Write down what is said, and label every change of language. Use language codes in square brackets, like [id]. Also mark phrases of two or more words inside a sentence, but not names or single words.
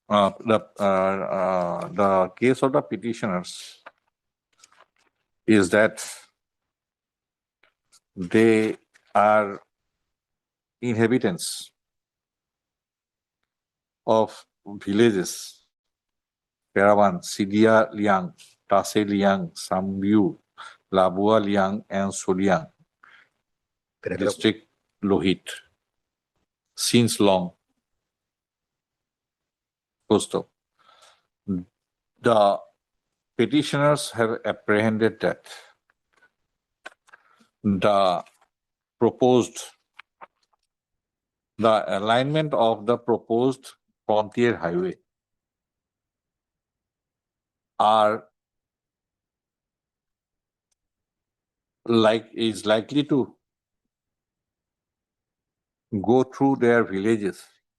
[en] The case of the petitioners is that they are inhabitants of villages, Perawan, Sidia Liang, Tase Liang, Sambiu, Labua Liang, and Soliang, district Lohit, since long. Full stop. The petitioners have apprehended that the alignment of the proposed frontier highway is likely to go through their villages,